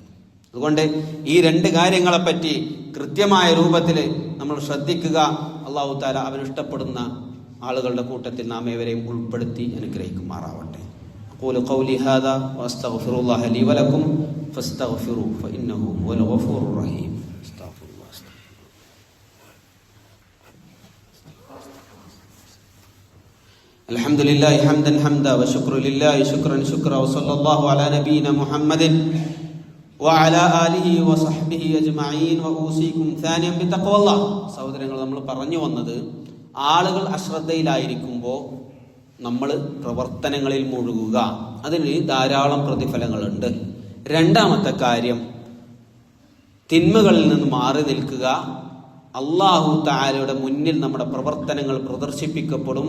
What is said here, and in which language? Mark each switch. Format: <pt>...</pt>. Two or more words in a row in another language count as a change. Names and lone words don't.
<ml>അതുകൊണ്ട് ഈ രണ്ട് കാര്യങ്ങളെപ്പറ്റി കൃത്യമായ രൂപത്തിൽ നമ്മൾ ശ്രദ്ധിക്കുക. അല്ലാഹു തആല അവൻ ഇഷ്ടപ്പെടുന്ന ആളുകളുടെ കൂട്ടത്തിൽ നാം ഏവരെയും ഉൾപ്പെടുത്തി അനുഗ്രഹിക്കുമാറാവട്ടെ.</ml> <ar>أقول قولي هذا وأستغفر الله لي ولكم فاستغفروا فإنه هو الغفور الرحيم. الحمد لله حمدا حمدا وشكر لله شكرا شكرا وصلى الله على نبينا محمد وعلى آله وصحبه أجمعين وأوصيكم ثانيا بتقوى الله.</ar> <ml>സഹോദരങ്ങൾ, നമ്മൾ പറഞ്ഞു വന്നത് ആളുകൾ അശ്രദ്ധയിലായിരിക്കുമ്പോൾ നമ്മൾ പ്രവർത്തനങ്ങളിൽ മുഴുകുക, അതിന് ധാരാളം പ്രതിഫലങ്ങളുണ്ട്. രണ്ടാമത്തെ കാര്യം, തിന്മകളിൽ നിന്ന് മാറി നിൽക്കുക. അല്ലാഹു തആലയുടെ മുന്നിൽ നമ്മുടെ പ്രവർത്തനങ്ങൾ പ്രദർശിപ്പിക്കപ്പെടും.</ml>